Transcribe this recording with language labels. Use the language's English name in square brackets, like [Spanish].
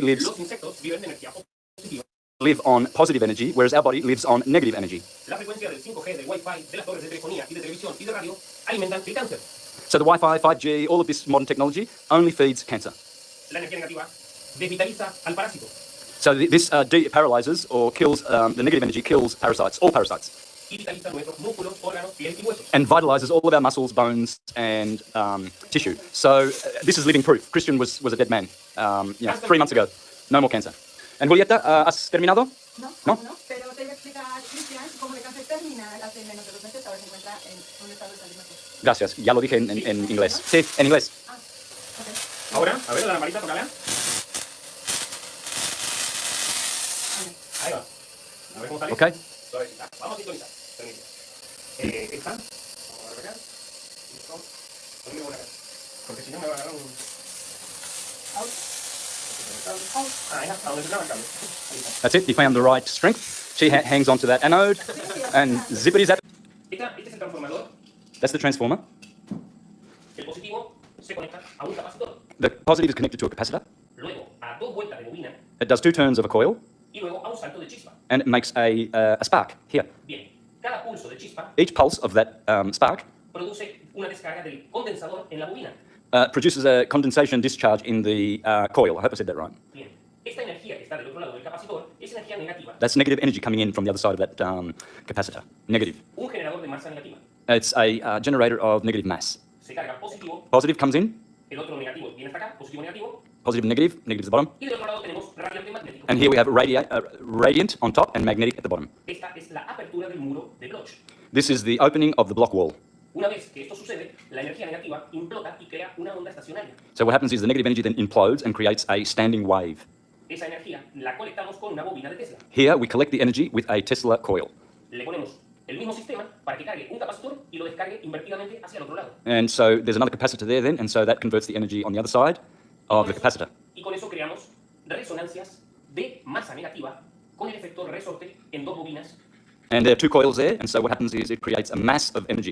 [Spanish] Los insectos viven de energía positiva. [English] live on positive energy, whereas our body lives on negative energy. [Spanish] La frecuencia del 5G, del Wi-Fi, de las torres de telefonía y de televisión y de radio alimentan el cáncer. [English] So the Wi-Fi, 5G, all of this modern technology only feeds cancer. [Spanish] La energía negativa desvitaliza al parásito [English] So this paralyzes or kills, the negative energy kills parasites, all parasites, [Spanish] y vitaliza nuestros músculos, órganos, piel y huesos. [English] and vitalizes all of our muscles, bones, and tissue. So this is living proof. Christian was a dead man, 3 months ago. No more cancer. [Spanish] And Julieta, ¿has terminado? No, ¿No? pero te iba a explicar a Cristian cómo el cáncer terminal hace menos de 2 meses, ahora se encuentra en un estado de salud mejor. Gracias. Ya lo dije en inglés. Sí, en inglés. [English] Ok. [Spanish] Ahora, a ver la lamparita, tócala. Ahí va. A ver cómo sale. [English] Okay. [Spanish] Suavecita. Vamos a sintonizar. Permite. Esta. Vamos a arreglar. Listo. Ponme una acá. Porque si no me va a agarrar un... [English] Out. [Spanish] Ah, ya. A donde se clava el cable. Ahí está. [English] That's it. You found the right strength. She hangs onto that anode, and zippity zap. [Spanish] Este es el transformador. [English] That's the transformer. [Spanish] El positivo se conecta a un capacitor. [English] The positive is connected to a capacitor. [Spanish] Luego a 2 vueltas de bobina. [English] It does 2 turns of a coil, [Spanish] Y luego a un salto de chispa. [English] and it makes a spark here. [Spanish] Bien. Cada pulso de chispa [English] Each pulse of that spark [Spanish] produce una descarga del condensador en la bobina. [English] produces a condensation discharge in the coil. I hope I said that right. [Spanish] Bien. Esta energía que está del otro lado del capacitor es energía negativa. [English] That's negative energy coming in from the other side of that capacitor. Negative. [Spanish] Un generador de masa negativa. [English] It's a generator of negative mass. [Spanish] Se carga positivo, [English] Positive comes in, [Spanish] el otro negativo viene hasta acá, positivo negativo, [English] positive, negative, negative is the bottom. [Spanish] y del otro lado tenemos radiante magnético. [English] And here we have radiant on top and magnetic at the bottom. [Spanish] Esta es la apertura del muro de Bloch. [English] This is the opening of the block wall. [Spanish] Una vez que esto sucede, la energía negativa implota y crea una onda estacionaria. [English] So what happens is the negative energy then implodes and creates a standing wave. [Spanish] esa energía la conectamos con una bobina de Tesla. [English] Here we collect the energy with a Tesla coil. [Spanish] Le ponemos el mismo sistema para que cargue un capacitor y lo descargue invertidamente hacia el otro lado. [English] And so there's another capacitor there then, and so that converts the energy on the other side of the capacitor. [Spanish] Y con eso creamos resonancias de masa negativa con el efecto resorte en dos bobinas. [English] And there are two coils there, and so what happens is it creates a mass of energy.